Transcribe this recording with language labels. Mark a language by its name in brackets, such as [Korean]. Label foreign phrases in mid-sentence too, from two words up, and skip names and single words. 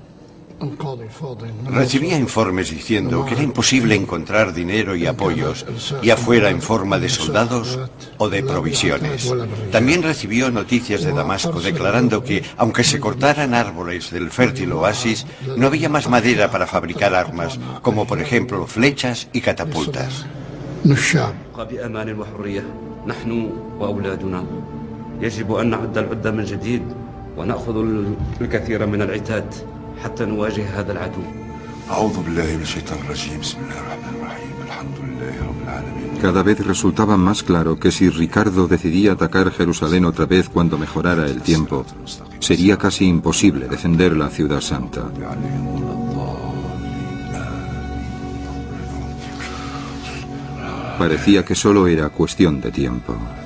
[Spanish] Recibía informes diciendo que era imposible encontrar dinero y apoyos, ya fuera en forma de soldados o de provisiones. También recibió noticias de Damasco declarando que, aunque se cortaran árboles del fértil oasis, no había más madera para fabricar armas, como por ejemplo flechas y catapultas. [Arabic] يجب أن نعد العدة من جديد ونأخذ الكثير من العتاد حتى نواجه هذا العدو. أعوذ بالله من الشيطان الرجيم بسم الله الرحمن الرحيم الحمد لله رب العالمين. [Spanish] Cada vez resultaba más claro que si Ricardo decidía atacar Jerusalén otra vez cuando mejorara el tiempo, sería casi imposible defender la ciudad santa. Parecía que solo era cuestión de tiempo.